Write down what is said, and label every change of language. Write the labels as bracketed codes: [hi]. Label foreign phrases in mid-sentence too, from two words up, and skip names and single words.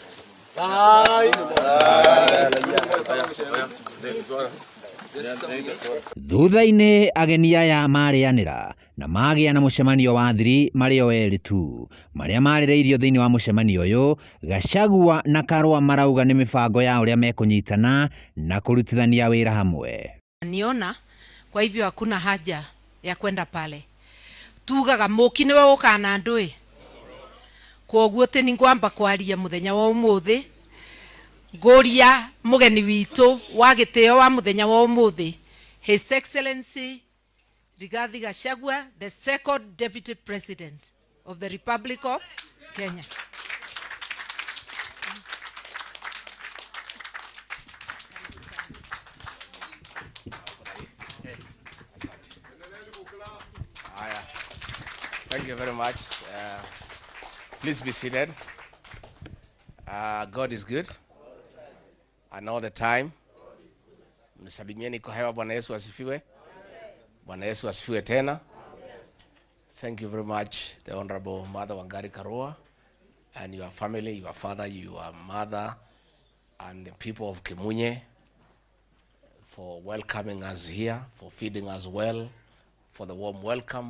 [ki] Thutha-inĩ ageni aya marĩanĩra na magĩa na mũcemanio wa thiri marĩ o erĩ tu. Marĩa marĩrĩirio thĩinĩ wa mũcemanio ũyũ, Gachagua na Karua marauga nĩ mĩbango ya ũrĩa mekũnyitana na kũrutithania wĩra hamwe. [sw] Niona kwa hivyo hakuna haja ya kwenda pale. [ki] Tugaga mũki nĩwe ũka na andũ koguo tĩ nĩngwamba kwaria mũthenya wa ũmũthĩ ngũria mũgeni witũ wa gĩtĩo wa mũthenya wa ũmũthĩ, [en] His Excellency [ki] Rigathi Gachagua, [en] the second Deputy President of the Republic of Kenya. Thank you very much. Please be seated. God is good. And all the time. [sw] Msalimieni kwa hewa. Bwana Yesu asifiwe. Bwana Yesu asifiwe tena. [en] Thank you very much, the Honorable Mother Wangari Karua and your family, your father, your mother, and the people of Kĩmunye for welcoming us here, for feeding us well, for the warm welcome.